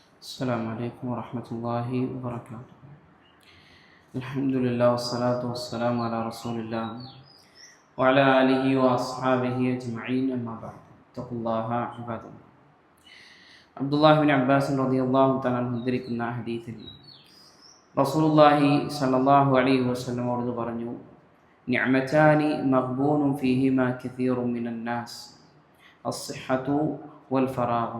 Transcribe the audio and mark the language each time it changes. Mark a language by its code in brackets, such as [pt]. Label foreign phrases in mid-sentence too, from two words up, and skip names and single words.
[ar] السلام عليكم ورحمة الله وبركاته. الحمد لله والصلاة والسلام على رسول الله وعلى آله وأصحابه أجمعين أما بعد اتقوا الله عباد الله. [ml] അബ്ദുല്ലാഹി ബിൻ അബ്ബാസ് [ar] رضي الله تعالى عنه [ml] ഉദ്ധരിക്കുന്ന ഹദീസിൽ [ar] رسول الله صلى الله عليه وسلم [ml] അവர்கள் പറഞ്ഞു, [ar] نعمتان مغبون فيهما كثير من الناس الصحة والفراغ.